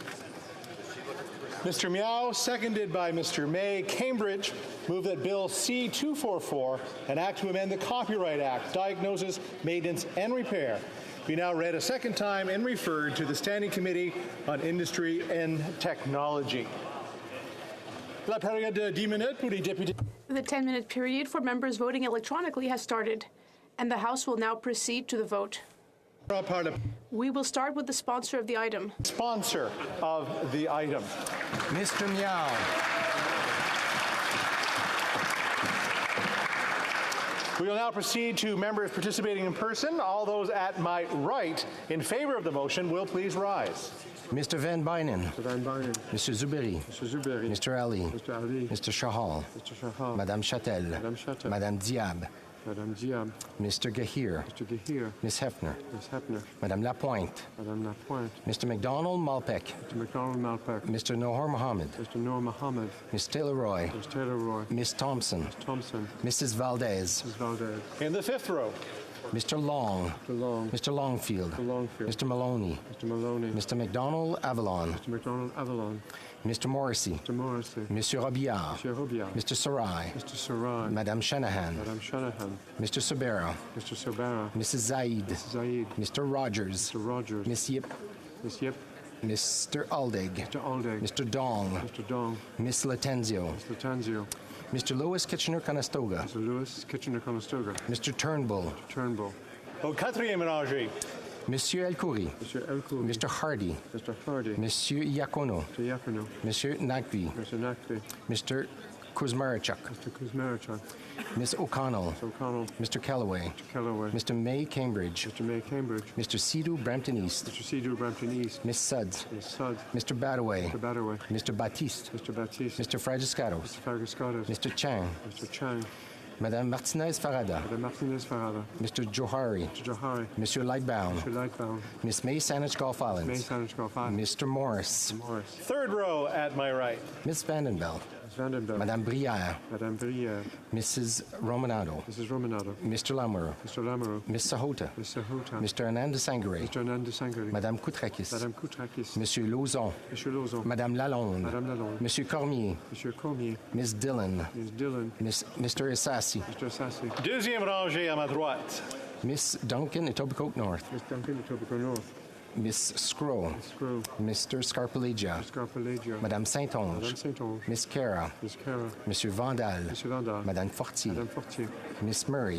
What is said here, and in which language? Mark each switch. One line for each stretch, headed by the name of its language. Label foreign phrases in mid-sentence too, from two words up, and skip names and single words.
English: Mr. Meow, seconded by Mr. May, Cambridge, move that Bill C-244, an act to amend the Copyright Act, diagnosis, maintenance, and repair, be now read a second time and referred to the Standing Committee on Industry and Technology.
French: La période de 10 minutes pour les députés.
English: The 10-minute period for members voting electronically has started, and the House will now proceed to the vote. We will start with the sponsor of the item. Sponsor of the item. Mr. Meow. We will now proceed to members participating in person. All those at my right in favor of the motion will please rise. Mr. Van Bynen. Mr. Van Bynen. Mr. Zuberi. Mr. Zuberi. Mr. Ali. Mr. Ali. Mr. Shahal. Mr. Shahal. Madame Chatel. Madame Chatel. Madame Diab. Madame Diab. Mr. Gahir. Mr. Gahir. Ms. Hefner. Ms. Hefner. Madame Lapointe. Madame Lapointe. Mr. McDonald Malpec. Mr. McDonald Malpec. Mr. Noor Mohammed. Mr. Noor Mohammed. Ms. Taylor-Roy. Ms. Taylor-Roy. Ms. Thompson. Ms. Thompson. Mrs. Valdez. Ms. Valdez. In the fifth row. Mr. Long. Mr. Long. Mr. Longfield. Mr. Longfield. Mr. Maloney. Mr. Maloney. Mr. McDonald Avalon. Mr. McDonald Avalon. Mr. Morrissey. Mr. Morrissey. Monsieur Robillard. Monsieur Robillard. Mr. Sarai. Mr. Sarai. Madame Shanahan. Madame Shanahan. Mr. Sobera. Mr. Sobera. Mrs. Zaid. Mrs. Zaid. Mr. Rogers. Mr. Rogers. Miss Yip. Miss Yip. Mr. Aldig. Mr. Aldig. Mr. Dong. Mr. Dong. Miss Latenzio. Mr. Tanzio. Mr. Lewis Kitchener-Conestoga. Mr. Lewis Kitchener-Conestoga. Mr. Turnbull. Mr. Turnbull.
French: Au quatrième rangée.
English: Monsieur Elkouri. Monsieur Elkouri. Mr. Hardy. Mr. Hardy. Monsieur Iacono. Mr. Iacono. Monsieur Nakvi. Mr. Nakvi. Mr. Kuzmarchuk. Mr. Kuzmarchuk. Miss O'Connell. Mr. O'Connell. Mr. Kellaway. Mr. Kellaway. Mr. May Cambridge. Mr. May Cambridge. Mr. Sidhu Brampton East. Mr. Sidhu Brampton East. Miss Suds. Miss Suds. Mr. Badaway. Mr. Badaway. Mr. Baptiste. Mr. Baptiste. Mr. Fragiscatos. Mr. Fargascatos. Mr. Chang. Mr. Chang. Madame Martinez Farada. Madame Martinez Farada. Mr. Johari. Mr. Johari. Monsieur Lightbound. Mr. Lightbound. Miss May Saanich Golf Islands. May Saanich Golf Islands. Mr. Morris. Mr. Morris. Third row at my right. Miss Vandenbelt. Miss Vandenberg. Madame Brière. Madame Brière. Mrs. Romanado. Mrs. Romanado. Mr. Lamoureux. Mr. Lamoureux. Miss Sahota. Miss Sahota. Mr. Anand Sangare. Mr. Anand Sangare. Madame Koutrakis. Madame Koutrakis. Monsieur Lauzon. Monsieur Lauzon. Madame Lalonde. Madame Lalonde. Monsieur Cormier. Monsieur Cormier. Miss Dillon. Miss Dillon. Mr. Isassi. Mr. Sassy.
French: Deuxième rangée à ma droite.
English: Miss Duncan, Etobicoke North. Miss Duncan, Etobicoke North. Miss Scroll. Miss Scroll. Mr. Scarpelegia. Mr. Scarpelegia. Madame Saint-Onge. Madame Saint-Onge. Miss Cara. Miss Cara. Monsieur Vandal. Monsieur Vandal. Madame Fortier. Madame Fortier. Miss Murray.